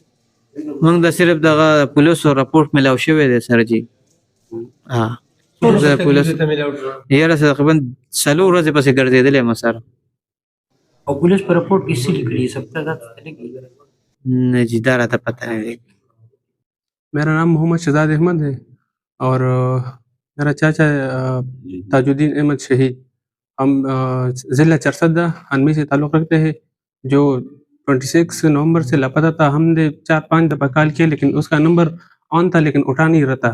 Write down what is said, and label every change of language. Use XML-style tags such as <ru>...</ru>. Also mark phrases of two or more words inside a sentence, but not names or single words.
<ps>موږ د صرف دغه پولیسو راپورټ ملاو شوی دی سر جي څونه تکلیف ته ملاو شو؟ یاره تقریبا 4 ورځې پسې ګرځېدلی یم سر او پولیس په راپورټ کې څه لیکلي سب ته لګي؟ نه جي دا راته پته نه دی.</ps> <ur>میرا نام محمد شہزاد احمد ہے اور میرا چاچا تاج الدین احمد شہید ہم ضلع چرسدہ ہنمی سے تعلق رکھتے ہیں جو 26 نومبر سے لاپتہ تھا. ہم نے 4-5 دفعہ کال کیا لیکن اس کا نمبر آن تھا لیکن اٹھا نہیں رہتا.</ur>